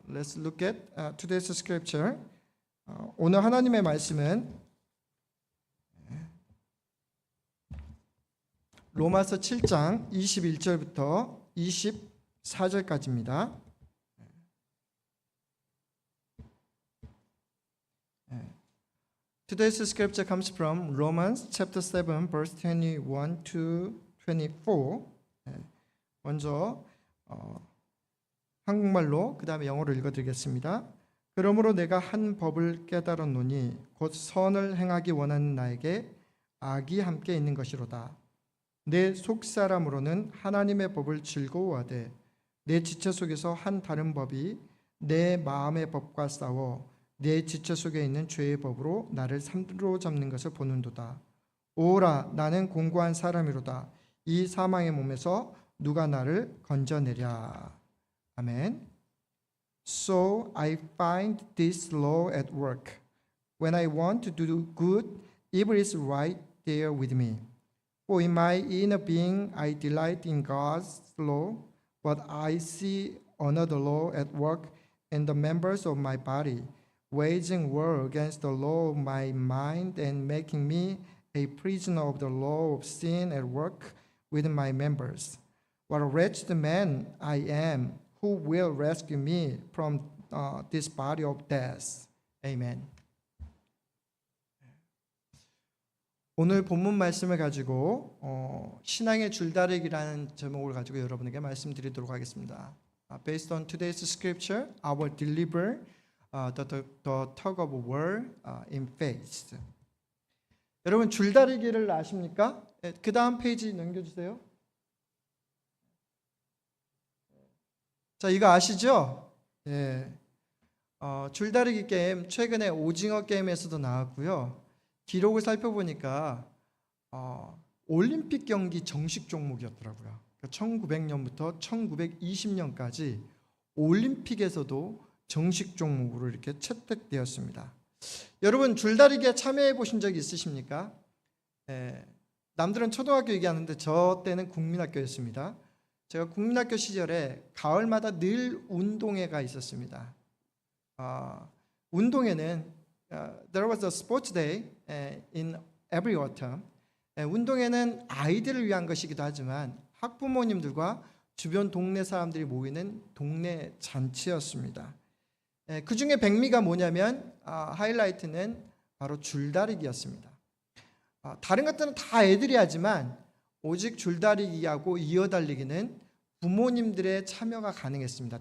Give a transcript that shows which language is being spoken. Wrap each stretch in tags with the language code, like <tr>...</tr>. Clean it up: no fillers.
<en>Let's look at today's scripture.</en> <ko>오늘 하나님의 말씀은 로마서 7장 21절부터 24절까지입니다.</ko> <en>Today's scripture comes from Romans chapter 7 verse 21 to 24.</en> <ko>먼저 한국말로 그 다음에 영어로 읽어드리겠습니다. 그러므로 내가 한 법을 깨달았노니 곧 선을 행하기 원하는 나에게 악이 함께 있는 것이로다. 내 속사람으로는 하나님의 법을 즐거워하되 내 지체 속에서 한 다른 법이 내 마음의 법과 싸워 내 지체 속에 있는 죄의 법으로 나를 사로잡는 것을 보는도다. 오라, 나는 공고한 사람이로다. 이 사망의 몸에서 누가 나를 건져내랴. 아멘.</ko> <en>So I find this law at work. When I want to do good, evil is right there with me. For in my inner being I delight in God's law, but I see another law at work in the members of my body, waging war against the law of my mind and making me a prisoner of the law of sin at work within my members. What a wretched man I am! Who will rescue me from this body of death? Amen.</en> <ko>오늘 본문 말씀을 가지고 신앙의 줄다리기라는 제목을 가지고 여러분에게 말씀드리도록 하겠습니다.</ko> <en>Based on today's scripture, I will deliver the tug of war in faith.</en> <ko>여러분 줄다리기를 아십니까? 그 다음 페이지 넘겨주세요. 자, 이거 아시죠? 예. 줄다리기 게임 최근에 오징어 게임에서도 나왔고요. 기록을 살펴보니까 올림픽 경기 정식 종목이었더라고요. 1900년부터 1920년까지 올림픽에서도 정식 종목으로 이렇게 채택되었습니다. 여러분 줄다리기에 참여해 보신 적이 있으십니까? 예. 남들은 초등학교 얘기하는데 저 때는 국민학교였습니다. 제가 국민학교 시절에 가을마다 늘 운동회가 있었습니다.</ko> <en>운동회는 there was a sports day in every autumn.</en> <ko>운동회는 아이들을 위한 것이기도 하지만 학부모님들과 주변 동네 사람들이 모이는 동네 잔치였습니다. 그 중에 백미가 뭐냐면 하이라이트는 바로 줄다리기였습니다. 다른 것들은 다 애들이 하지만 오직 줄다리기하고 이어달리기는 부모님들의 참여가 가능했습니다.</ko>